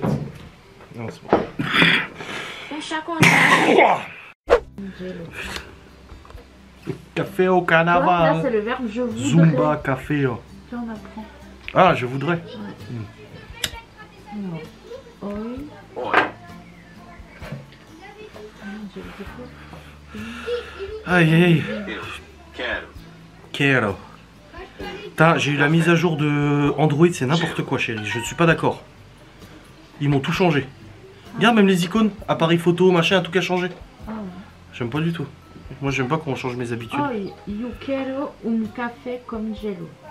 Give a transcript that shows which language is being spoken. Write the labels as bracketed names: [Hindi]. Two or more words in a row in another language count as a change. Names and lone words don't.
[French] Non, c'est bon. Café au Là, carnaval. c'est le verbe je voudrais. Zumba, café. Tu en apprends. Ah, je voudrais. Non. Oui. Oi. Aïe, aïe. [Portuguese] Eu quero. Quero. [French] Putain, j'ai eu la mise à jour de Android, c'est n'importe quoi, chérie. Je ne suis pas d'accord. Ils m'ont tout changé. Regarde, même les icônes, appareil photo, machin, tout a changé. Ah, J'aime pas du tout. Moi, j'aime pas qu'on change mes habitudes. oui. [Spanish] Yo quiero un café con gelo.